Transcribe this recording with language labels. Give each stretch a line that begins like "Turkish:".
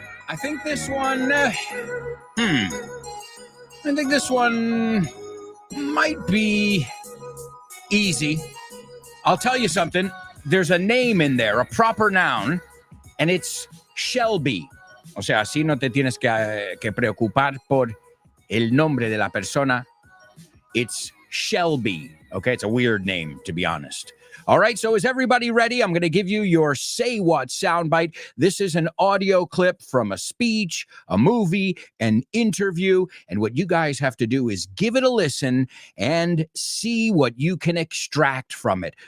English: I think this one, I think this one might be easy. I'll tell you something. There's a name in there, a proper noun, and it's Shelby.
Spanish: O sea, así no te tienes que preocupar por el nombre de la persona.
English: It's Shelby. Okay, it's a weird name, to be honest. All right, so is everybody ready? I'm going to give you your Say What soundbite. This is an audio clip from a speech, a movie, an interview, and what you guys have to do is give it a listen and see what you can extract from it.